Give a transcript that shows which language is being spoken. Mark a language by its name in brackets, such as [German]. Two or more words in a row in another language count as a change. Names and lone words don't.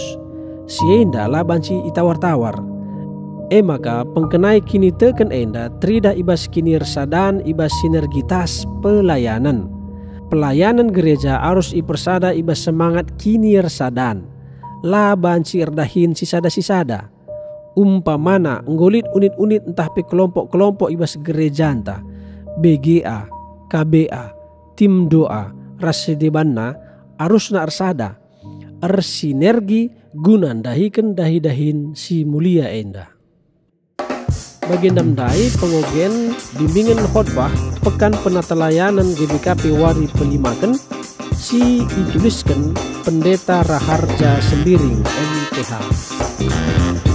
[Batak Karo] Sienda lah banci itawar-tawar. Maka pengkenai kini teken enda trida ibas kini resadan ibas [Indonesian] sinergitas pelayanan. Pelayanan gereja harus [Batak Karo] ipersada ibas semangat kini resadan. La banci erdahin sisada-sisada. Umpamana nggolit unit-unit entah pe kelompok-kelompok ibas gereja entah. BGA, KBA, tim doa, rasedebanna harus na ersada. Ersinergi gunandahikan dahi-dahin si mulia enda. Bagendam dai pengogen [Indonesian] bimbingan khotbah [Batak Karo] pekan penatelayanan GBKP Wari Pelimaken si dituliskan Pendeta Raharja Sembiring MTH.